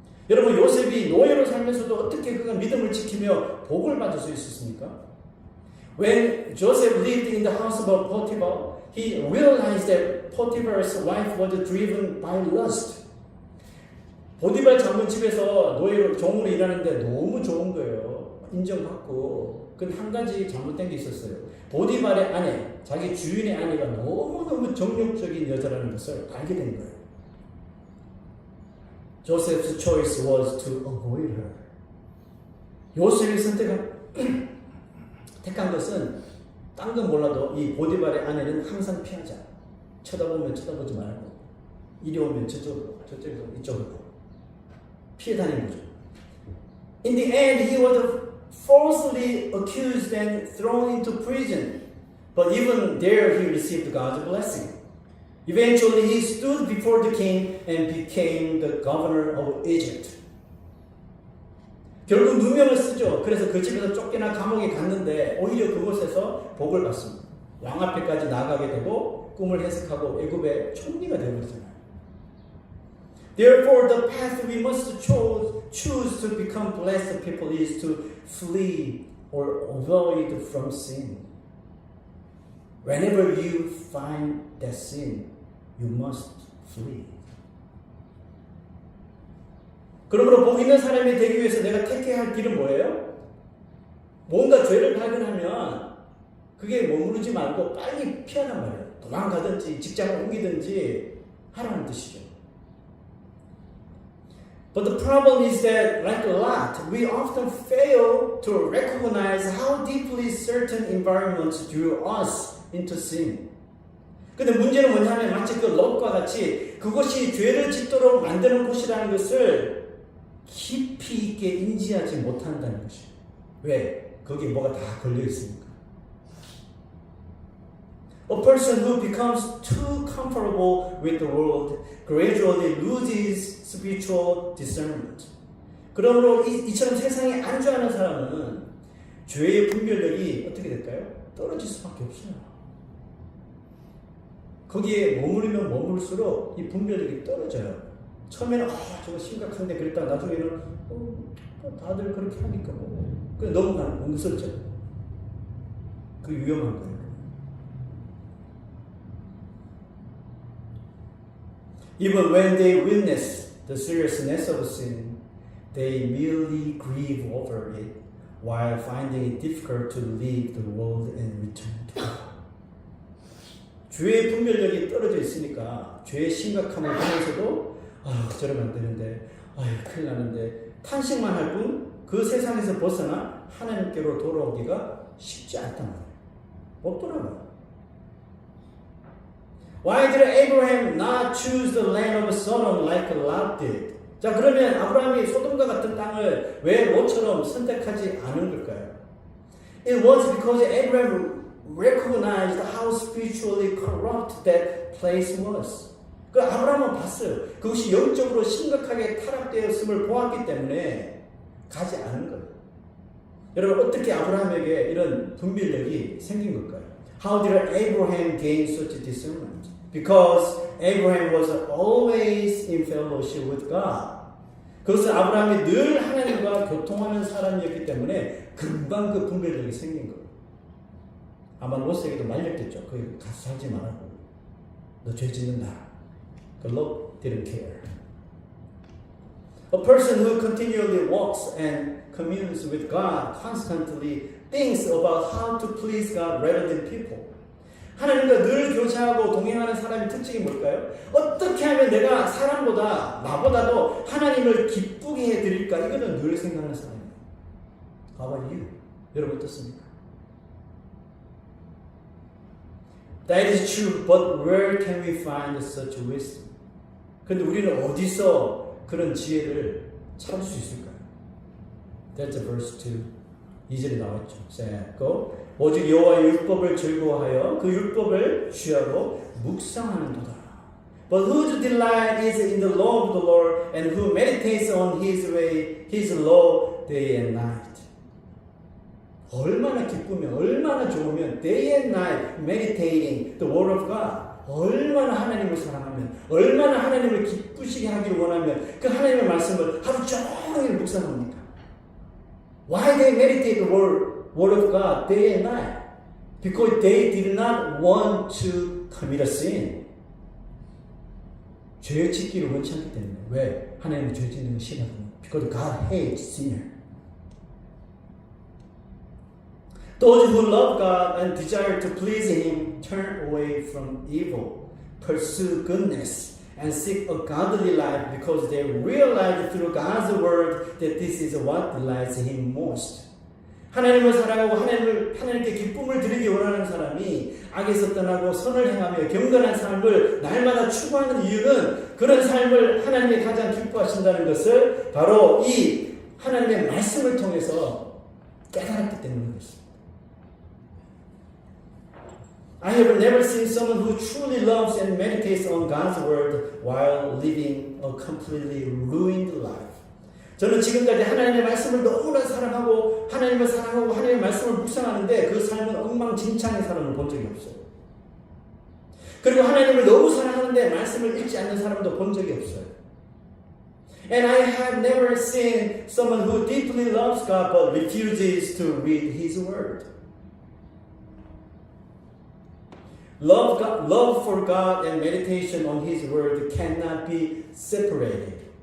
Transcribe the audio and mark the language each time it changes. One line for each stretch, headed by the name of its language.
Korean: 여러분, 요셉이 노예로 살면서도 어떻게 그가 믿음을 지키며 복을 받을 수 있었습니까?
English: When Joseph lived in the house of Potiphar, he realized that Potiphar's wife was driven by lust.
Korean: 보디발 장군집에서 노예로 종으로 일하는데 너무 좋은 거예요. 인정받고. 근데 한 가지 잘못된 게 있었어요. 보디발의 아내, 자기 주인의 아내가 너무너무 정욕적인 여자라는 것을 알게 된 거예요.
English: Joseph's choice was to avoid her.
Korean: 요셉이 택한 것은 딴 건 몰라도 이 보디발의 아내는 항상 피하자. 쳐다보면 쳐다보지 말고, 이리 오면 저쪽으로, 저쪽에서 이쪽으로 피해 다니는 거죠.
English: In the end, he was falsely accused and thrown into prison. But even there, he received God's blessing. Eventually, he stood before the king and became the governor of Egypt.
Korean: 결국 누명을 쓰죠. 그래서 그 집에서 쫓겨나 감옥에 갔는데 오히려 그곳에서 복을 받습니다. 왕 앞에까지 나가게 되고 꿈을 해석하고 애굽의 총리가 되어버리잖아요.
English: Therefore, the path we must choose to become blessed people is to flee or avoid from sin. Whenever you find that sin, you must flee.
Korean: 그러므로 복 있는 사람이 되기 위해서 내가 택해야 할 길은 뭐예요? 뭔가 죄를 발견하면 그게 머무르지 말고 빨리 피하란 말이에요. 도망가든지 직장을 옮기든지 하라는 뜻이죠.
English: But the problem is that, like Lot, we often fail to recognize how deeply certain environments drew us into sin.
Korean: 근데 문제는 뭐냐면 마치 그 롯과 같이 그것이 죄를 짓도록 만드는 곳이라는 것을 깊이 있게 인지하지 못한다는 것이에요. 왜? 거기에 뭐가 다 걸려 있으니까.
English: A person who becomes too comfortable with the world gradually loses spiritual discernment.
Korean: 그러므로 이처럼 세상에 안주하는 사람은 죄의 분별력이 어떻게 될까요? 떨어질 수밖에 없어요. 거기에 머무르면 머물수록 이 분별력이 떨어져요. 처음에는 저거 심각한데 그랬다 나중에는 다들 그렇게 하니까 그 넘어가는 무섭죠. 그 위험한 거예요.
English: Even when they witness the seriousness of sin, they merely grieve over it while finding it difficult to leave the world and return to God.
Korean: 죄의 분별력이 떨어져 있으니까 죄의 심각함을 보면서도 저러면 안 되는데 큰일 나는데 탄식만 할 뿐 그 세상에서 벗어나 하나님께로 돌아오기가 쉽지 않단 말이에요. 못 돌아가요.
English: Why did Abraham not choose the land of Sodom like Lot did?
Korean: 자, 그러면 아브라함이 소돔과 같은 땅을 왜 롯처럼 선택하지 않은 걸까요?
English: It was because Abraham recognized how spiritually corrupt that place was.
Korean: 그 아브라함은 봤어요. 그것이 영적으로 심각하게 타락되었음을 보았기 때문에 가지 않은 거예요. 여러분, 어떻게 아브라함에게 이런 분별력이 생긴 걸까요?
English: How did Abraham gain such discernment? Because Abraham was always in fellowship with God.
Korean: 그것은 아브라함이 늘 하나님과 교통하는 사람이었기 때문에 금방 그 분별력이 생긴 거예요. 아마 롯에게도 말렸겠죠. 거기 가서 살지 말라고. 너 죄 짓는다.
English: 그 롯 didn't care. A person who continually walks and communes with God constantly thinks about how to please God rather than people.
Korean: 하나님과 늘 교제하고 동행하는 사람의 특징이 뭘까요? 어떻게 하면 내가 사람보다 나보다도 하나님을 기쁘게 해드릴까? 이거는 늘 생각하는 사람이에요.
English: How about you?
Korean: 여러분 어떻습니까?
English: That is true, but where can we find such wisdom?
Korean: 근데 우리는 어디서 그런 지혜를 찾을 수 있을까요?
English: That's verse 2.
Korean: 2절에 나왔죠.
English: go.
Korean: 오직 여호와의 율법을 즐거워하여 그 율법을 취하고 묵상하는도다.
English: But whose delight is in the law of the Lord, and who meditates on His way, His law, day and night.
Korean: 얼마나 기쁘면, 얼마나 좋으면,
English: day and night, meditating the word of God.
Korean: 얼마나 하나님을 사랑하면, 얼마나 하나님을 기쁘시게 하기를 원하면, 그 하나님의 말씀을 하루 종일 묵상합니까?
English: Why they meditate the word of God day and night? Because they did not want to commit a sin.
Korean: 죄 짓기를 원치 않기 때문에. 왜? 하나님은 죄 짓는 걸 싫어하거든요.
English: Because God hates sinner. Those who love God and desire to please Him turn away from evil, pursue goodness, and seek a godly life because they realize through God's word that this is what delights Him most.
Korean: 하나님을 사랑하고 하나님께 기쁨을 드리기 원하는 사람이 악에서 떠나고 선을 행하며 경건한 삶을 날마다 추구하는 이유는 그런 삶을 하나님이 가장 기뻐하신다는 것을 바로 이 하나님의 말씀을 통해서 깨달았기 때문입니다.
English: I have never seen someone who truly loves and meditates on God's word while living a completely ruined life.
Korean: 저는 지금까지 하나님의 말씀을 너무나 사랑하고 하나님의 말씀을 묵상하는데 그 삶은 엉망진창의 사람을 본 적이 없어요. 그리고 하나님을 너무 사랑하는데 말씀을 읽지 않는 사람도 본 적이 없어요.
English: And I have never seen someone who deeply loves God but refuses to read His word. Love for God and meditation on His word cannot be separated.